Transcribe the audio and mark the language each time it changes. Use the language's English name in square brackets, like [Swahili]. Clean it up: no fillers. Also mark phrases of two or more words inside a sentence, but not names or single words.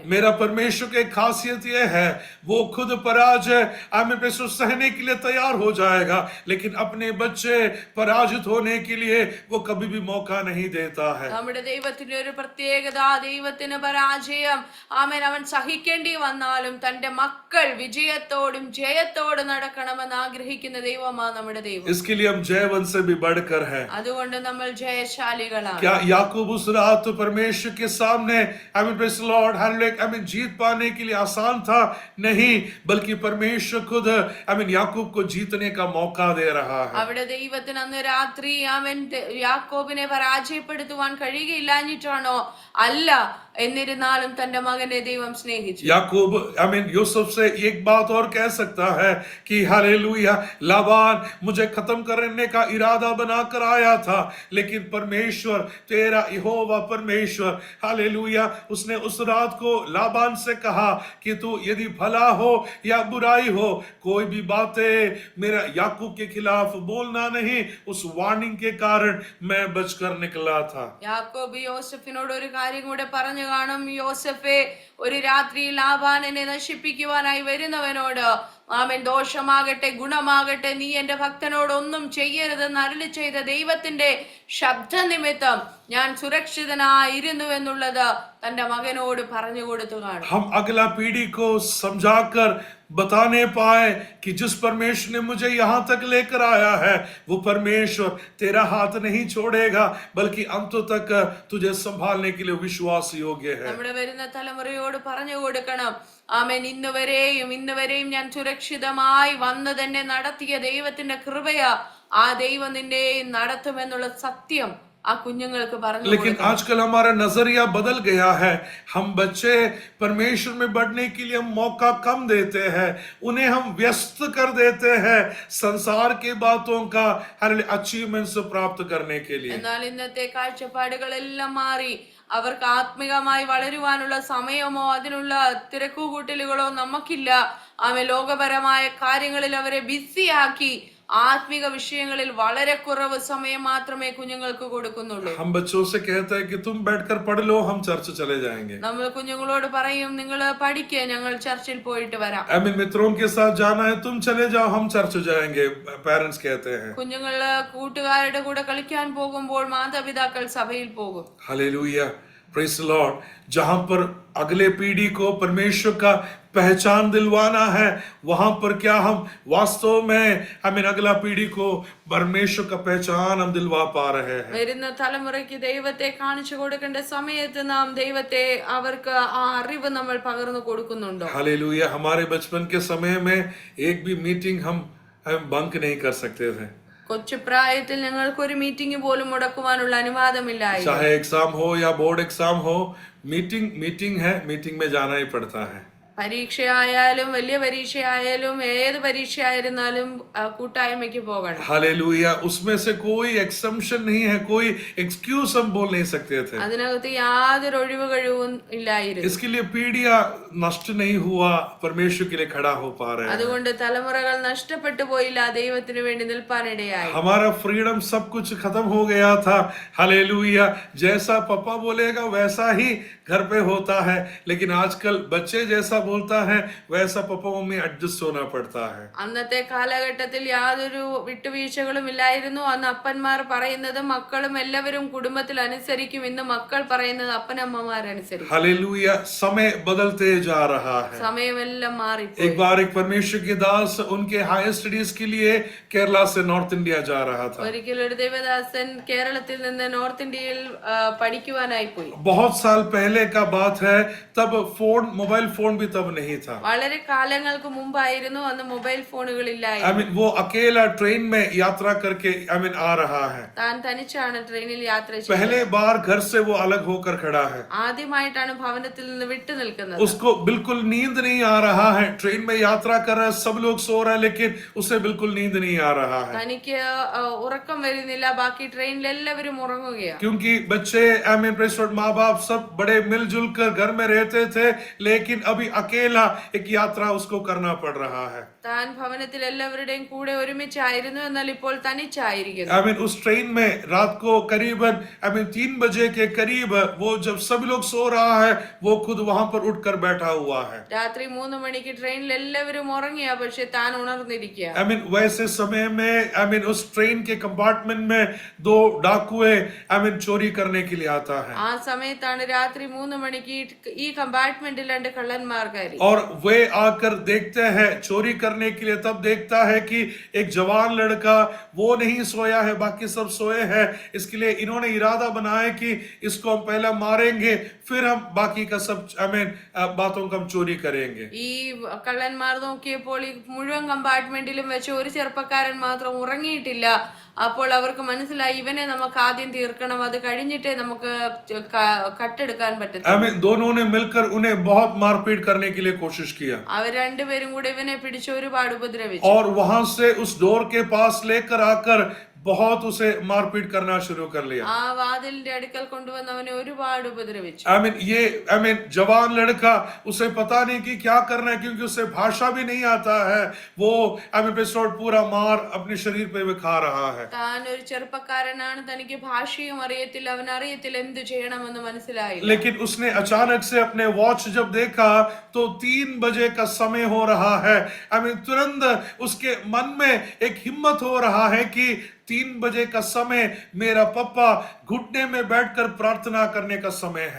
[Hindi] मेरा परमेश्वर की खासियत यह है, वो खुद पराजय आमीन सहने के लिए तैयार हो जाएगा, लेकिन अपने बच्चे पराजित होने के लिए वो कभी भी मौका नहीं देता है। [Malayalam] നമ്മുടെ ദൈവത്തിന്റെ ഒരു പ്രത്യേകത, ദൈവത്തിന് പരാജയം ആമേൻ അവൻ സഹിക്കേണ്ടി വന്നാലും തന്റെ മക്കൾ വിജയത്തോടും ജയത്തോടും നടക്കണമെന്ന് ആഗ്രഹിക്കുന്ന ദൈവമാണ് നമ്മുടെ ദൈവം. [Hindi] इसके लिए हम जयवंत से भी बढ़कर है। [Malayalam] അതുകൊണ്ട് നമ്മൾ ജയശാലികളാണ്. [Hindi] क्या याकूब उस रात परमेश्वर के सामने आमीन [English] praise Lord [Hindi] हालेलुया आमीन जीत पाने के लिए आसान था? नहीं, बल्कि परमेश्वर खुद आमीन याकूब को जीतने का मौका दे रहा है। [Malayalam] അവിടെ ദൈവത്തിന് അന്ന് രാത്രി ആമേൻ യാക്കോബിനെ പരാജയപ്പെടുത്തുവാൻ കഴിയുകയില്ലാഞ്ഞിട്ടാണോ? അല്ല, എന്നിരുന്നാലും തന്റെ മകനെ ദൈവം സ്നേഹിച്ചു. [Hindi] याकूब आमीन यूसुफ से एक बात और कह सकता है कि हालेलुया, लाबान मुझे खत्म करने का इरादा बनाकर आया था, लेकिन परमेश्वर तेरा यहोवा परमेश्वर हालेलुया उसने उस रात को लाबान से कहा कि तू यदि भला हो या बुराई हो, कोई भी बातें मेरा याकूब के खिलाफ बोलना नहीं। उस वार्निंग के कारण मैं बचकर निकला था। [Malayalam] യാക്കോബ് യോസഫിനോട് ഒരു കാര്യം കൂടെ പറഞ്ഞു കാണും. യോസഫെ, ഒരു രാത്രി ലാബാനെ നശിപ്പിക്കുവാനായി വരുന്നവനോട് ആമേൻ ദോഷമാകട്ടെ ഗുണമാകട്ടെ നീ എന്റെ ഭക്തനോട് ഒന്നും ചെയ്യരുതെന്ന് അരുളി ചെയ്ത ദൈവത്തിന്റെ ശബ്ദ നിമിത്തം ഞാൻ സുരക്ഷിതനായിരുന്നു എന്നുള്ളത് തന്റെ മകനോട് പറഞ്ഞു കൊടുത്തു കാണും. [Hindi] हम अगला पीढ़ी को समझाकर बताने पाए कि जिस परमेश्वर ने मुझे यहाँ तक लेकर आया है, वो परमेश्वर तेरा हाथ नहीं छोड़ेगा, बल्कि अंत तक तुझे संभालने के लिए विश्वास योग्य है। [Malayalam] നമ്മുടെ വരുന്ന തലമുറയോട് പറഞ്ഞു കൊടുക്കണം, ആമേൻ ഇന്ന് വരെയും ഞാൻ സുരക്ഷിതമായി വന്ന് തന്നെ നടത്തിയ ദൈവത്തിന്റെ കൃപയാ, ആ ദൈവം നിന്നെ നടത്തുമെന്നുള്ള സത്യം ആ കുഞ്ഞുങ്ങൾക്ക് പറഞ്ഞു. [Hindi] लेकिन आजकल हमारा नजरिया बदल गया है। हम बच्चे परमेश्वर में बढ़ने के लिए हम मौका कम देते हैं, उन्हें हम व्यस्त कर देते हैं संसार की बातों का अचीवमेंट्स प्राप्त करने के लिए। [Malayalam] എന്നാൽ ഇന്നത്തെ കാഴ്ചപ്പാടുകളെല്ലാം മാറി. അവർക്ക് ആത്മികമായി വളരുവാനുള്ള സമയമോ അതിനുള്ള തിരക്കുകൂട്ടലുകളോ നമുക്കില്ല. ലോകപരമായ കാര്യങ്ങളിൽ അവരെ ബിസിയാക്കി ആത്മീക വിഷയങ്ങളിൽ വളരെ കുറവ് സമയം മാത്രമേ കുഞ്ഞുങ്ങൾക്ക് കൊടുക്കുന്നുള്ളൂ. [Hindi] हम बच्चों से कहते हैं कि तुम बैठकर पढ़ लो, हम चर्च चले जाएंगे. [Malayalam] നമ്മൾ കുഞ്ഞുങ്ങളോട് പറയും, നിങ്ങൾ പഠിക്കുക, ഞങ്ങൾ ചർച്ചിൽ പോയിട്ട് വരാം. [Hindi] मित्रों के साथ जाना है, तुम चले जाओ, हम चर्च जाएंगे. पेरेंट्स कहते हैं. [Malayalam] കുഞ്ഞുങ്ങള് കൂട്ടുകാരുടെ കൂടെ കളിക്കാൻ പോകുമ്പോൾ മാതാപിതാക്കൾ സഭയിൽ പോകും. [English] हालेलुया, praise the Lord. [Hindi] जहां पर अगले पीढ़ी को परमेश्वर का पहचान दिलवाना है, वहां पर क्या हम वास्तव में अगला पीढ़ी को परमेश्वर का पहचान हम दिलवा पा रहे हैं. [Malayalam] വരുന്ന തലമുറയ്ക്ക് ദൈവത്തെ കാണിച്ചു കൊടുക്കേണ്ട സമയത്ത് നാം ദൈവത്തെ അവർക്ക് ആ അറിവ് നമ്മൾ പകർന്നു കൊടുക്കുന്നുണ്ടോ? [Hindi] हालेलुया. हमारे बचपन के समय में एक भी मीटिंग हम बंक नहीं कर सकते थे. [Malayalam] കൊച്ചു പ്രായത്തിൽ ഞങ്ങൾക്ക് ഒരു മീറ്റിംഗ് പോലും മുടക്കുവാനുള്ള അനുവാദമില്ലായിരുന്നു. [Hindi] चाहे एग्जाम हो या बोर्ड एग्जाम हो, मीटिंग है, मीटिंग में जाना ही पड़ता है. [Malayalam] പരീക്ഷയായാലും വലിയ പരീക്ഷയായാലും ഏത് പരീക്ഷയായിരുന്നാലും കൂട്ടായ്മയ്ക്ക് പോകണം. [Hindi] हालेलुया. उसमें से कोई एक्सेप्शन नहीं है, कोई एक्सक्यूज हम बोल नहीं सकते थे. [Malayalam] അതിനകത്ത് യാതൊരു ഒഴിവ് കഴിവും ഇല്ലായിരുന്നു. [Hindi] इसके लिए पीढ़ियां नष्ट नहीं हुआ, परमेश्वर के लिए खड़ा हो पा रहे हैं. [Malayalam] അതുകൊണ്ട് തലമുറകൾ നഷ്ടപ്പെട്ടു പോയില്ല, ദൈവത്തിന് വേണ്ടി നിൽപ്പാനിടയായി. [Hindi] हमारा फ्रीडम सब कुछ खत्म हो गया था. हालेलुया. जैसा पापा बोलेगा वैसा ही घर पे होता है, लेकिन आजकल बच्चे जैसा बोलता है वैसा पापा मम्मी एडजस्ट होना पड़ता है. [Malayalam] അന്നത്തെ കാലഘട്ടത്തിൽ യാതൊരു വിട്ടുവീഴ്ചകളും ഇല്ലായിരുന്നു. അന്ന് അപ്പന്മാർ പറയുന്നത് മക്കളും എല്ലാവരും കുടുംബത്തിൽ അനുസരിക്കും. ഇന്ന് മക്കൾ പറയുന്നത് അപ്പനമ്മമാരനുസരിക്കും. [Hindi] हालेलुया. समय बदलते जा रहा है. [Malayalam] സമയമെല്ലാം മാറി. [Hindi] एक बार एक परमेश्वर के दास उनके [English] higher studies [Hindi] के लिए केरला से नॉर्थ इंडिया जा रहा था. [Malayalam] ഒരിക്കൽ ഒരു ദേവദാസൻ കേരളത്തിൽ നിന്ന് നോർത്ത് ഇന്ത്യയിൽ പഠിക്കുവാനായി പോയി. [Hindi] बहुत साल पहले का बात है, तब मोबाइल फोन भी तब नहीं था. [Malayalam] വളരെ കാലങ്ങൾക്ക് മുമ്പായിരുന്നു, അന്ന് മൊബൈൽ ഫോണുകളില്ലായിരുന്നു. [Hindi] वो अकेला ट्रेन में यात्रा करके आ रहा है. [Malayalam] താൻ തനിച്ചാണ് ട്രെയിനിൽ യാത്ര ചെയ്തത്. [Hindi] पहले बार घर से वो अलग होकर खड़ा है. [Malayalam] ആദ്യമായിട്ടാണ് ഭവനത്തിൽ നിന്ന് വിട്ടു നിൽക്കുന്നത്. [Hindi] उसको बिल्कुल नींद नहीं आ रहा है. ट्रेन में यात्रा कर रहा है, सब लोग सो रहा है, लेकिन उसे बिल्कुल नींद नहीं आ रहा है. [Malayalam] തനിക്ക് ഉറക്കം വരുന്നില്ല, ബാക്കി ട്രെയിനിൽ എല്ലാവരും ഉറങ്ങുകയാണ്. [Hindi] क्योंकि बच्चे माँ बाप सब बड़े मिलजुल कर घर में रहते थे, लेकिन अभी अकेला एक यात्रा उसको करना पड़ रहा है. [Malayalam] താൻ ഭവനത്തിൽ എല്ലാവരുടെയും കൂടെ ഒരുമിച്ചായിരുന്നു, എന്നാൽ ഇപ്പോൾ തനിച്ചായിരിക്കുന്നു. [Hindi] उस ट्रेन में रात को करीबन 3 बजे के करीब वो जब सब लोग सो रहा है, वो खुद वहां पर उठकर बैठा हुआ है. [Malayalam] രാത്രി 3 മണിക്ക് ട്രെയിനിൽ എല്ലാവരും ഉറങ്ങിയ, പക്ഷെ താൻ ഉണർന്നിരിക്കുക. [Hindi] वैसे समय में उस ट्रेन के कंपार्टमेंट में 2 डाकुए चोरी करने के लिए आता है. [Malayalam] ആ സമയത്താണ് രാത്രി 3 മണിക്ക് ഈ കമ്പാർട്ട്മെന്റിൽ 2 കള്ളന്മാർ കയറി. [Hindi] और वे आकर देखते हैं चोरी करने के लिए. तब देखता है कि एक जवान लड़का वो नहीं सोया है, बाकी सब सोए हैं. इसके लिए इन्होंने इरादा बनाया कि इसको हम पहले मारेंगे, फिर हम बाकी का सब बातों को हम चोरी करेंगे. [Malayalam] ഈ കള്ളന്മാർ നോക്കിയപ്പോൾ ഈ മുഴുവൻ കമ്പാർട്ട്മെന്റിലും വെച്ച് ഒരു ചെറുപ്പക്കാരൻ മാത്രം ഉറങ്ങിയിട്ടില്ല. അപ്പോൾ അവർക്ക് മനസ്സിലായി, ഇവനെ നമുക്ക് ആദ്യം തീർക്കണം, അത് കഴിഞ്ഞിട്ടേ നമുക്ക് കട്ടെടുക്കാൻ പറ്റും. [Hindi] दोनों ने मिलकर उन्हें बहुत मारपीट करने के लिए कोशिश किया. [Malayalam] അവർ രണ്ടുപേരും കൂടെ ഇവനെ പിടിച്ച് ഒരുപാട് ഉപദ്രവിച്ചു. [Hindi] और वहां से उस डोर के पास लेकर आकर बहुत उसे मारपीट करना शुरू कर लिया. [Malayalam] ആ വാതിലിന്റെ അടുക്കൽ കൊണ്ടുവന്ന് അവനെ ഒരുപാട് ഉപദ്രവിച്ചു. [Hindi] ये जवान लड़का, उसे पता नहीं कि क्या करना है, क्योंकि उसे भाषा भी नहीं आता है. वो पूरा मार अपने शरीर पे भी खा रहा है. [Malayalam] താൻ ഒരു ചെറുപ്പക്കാരനാണ്, തനിക്ക് ഭാഷയും അറിയത്തില്ല, അവൻ അറിയത്തില്ല എന്ത് ചെയ്യണമെന്ന് മനസ്സിലായി. [Hindi] लेकिन उसने अचानक से अपने वॉच जब देखा तो 3 बजे का समय हो रहा है. तुरंत उसके मन में एक हिम्मत हो रहा है कि 3 बजे का समय मेरा पप्पा घुटने में बैठकर प्रार्थना करने का समय है.